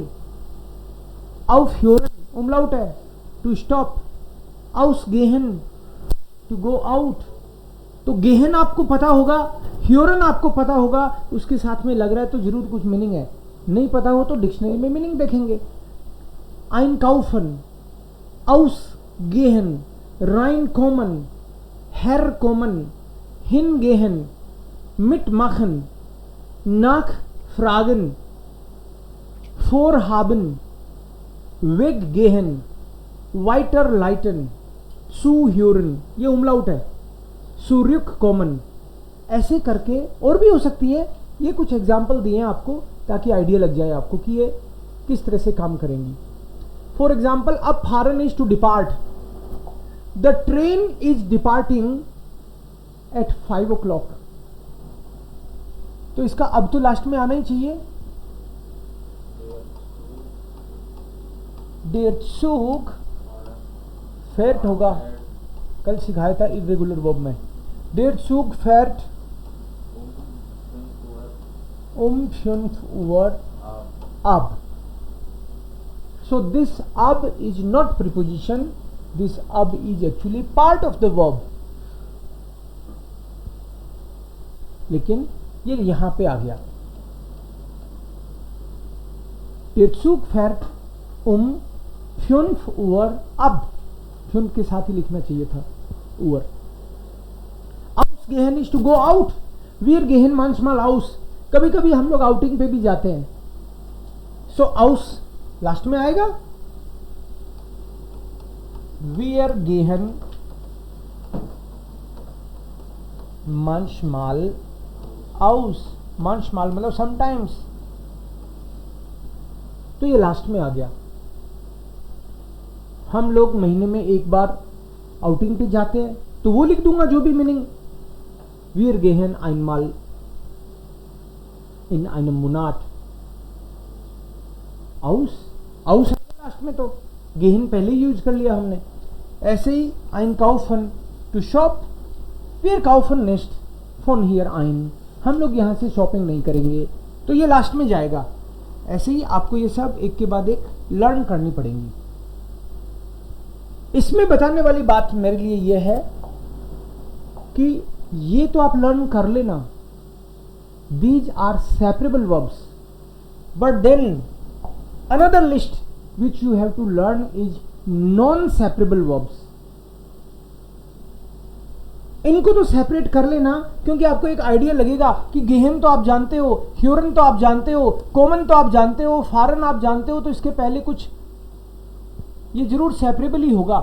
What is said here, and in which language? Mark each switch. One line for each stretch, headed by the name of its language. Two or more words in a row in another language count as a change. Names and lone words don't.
German: auf hören
Hindi: उमलाउट है,
English: to stop.
German: aus gehen,
English: to go out.
Hindi: तो गेहन आपको पता होगा, ह्योरन आपको पता होगा, उसके साथ में लग रहा है तो जरूर कुछ मीनिंग है। नहीं पता हो तो डिक्शनरी में मीनिंग देखेंगे।
German: Einkaufen, ausgehen, reinkommen, herkommen, hingehen, mitmachen, nachfragen, vorhaben, weggehen, weiterleiten, zuhören,
Hindi: ये उमलाउट है। zurückkommen, ऐसे करके और भी हो सकती है। ये कुछ एग्जाम्पल दिए हैं आपको ताकि आइडिया लग जाए आपको कि ये किस तरह से काम करेंगी।
English: For example, अब फारन is to depart. The train is departing at 5 o'clock.
Hindi: तो इसका अब तो लास्ट में आना ही चाहिए।
German: Der Zug fährt
Hindi: होगा, कल सिखाया था
English: irregular verb
Hindi: में।
German: Der Zug fährt um 5 Uhr ab.
English: So this ab is not preposition, this ab is actually part of the verb.
Hindi: लेकिन ये यहां पे आ गया।
German: Der Zug fährt um 5 Uhr ab.
Hindi: 5 के साथ ही लिखना चाहिए था Uhr. Ausgehen
English: is to go out.
German: Wir gehen manchmal aus.
Hindi: कभी कभी हम लोग आउटिंग पे भी जाते हैं।
German: So aus
Hindi: लास्ट में आएगा।
German: Wir gehen manchmal aus.
Hindi: manchmal मतलब sometimes। तो ये लास्ट में आ गया। हम लोग महीने में एक बार आउटिंग पे जाते हैं, तो वो लिख दूंगा जो भी मीनिंग।
German: Wir gehen einmal in einem Monat aus,
Hindi: aus है लास्ट में, तो गेहन पहले यूज कर लिया हमने। ऐसे ही
German: ein kaufen
English: to shop,
German: wir kaufen nicht von hier ein,
Hindi: हम लोग यहाँ से शॉपिंग नहीं करेंगे, तो ये लास्ट में जाएगा। ऐसे ही आपको ये सब एक के बाद एक लर्न करनी पड़ेंगी। इसमें बताने वाली बात मेरे लिए ये है कि ये तो आप लर्न कर लेना,
English: these are separable verbs, but then another list which you have to learn is non separable verbs.
Hindi: इनको तो सेपरेट कर लेना, क्योंकि आपको एक आइडिया लगेगा कि गेहन तो आप जानते हो, ह्यूरन तो आप जानते हो, कॉमन तो आप जानते हो, फॉरेन आप जानते हो, तो इसके पहले कुछ ये जरूर सेपरेबल ही होगा।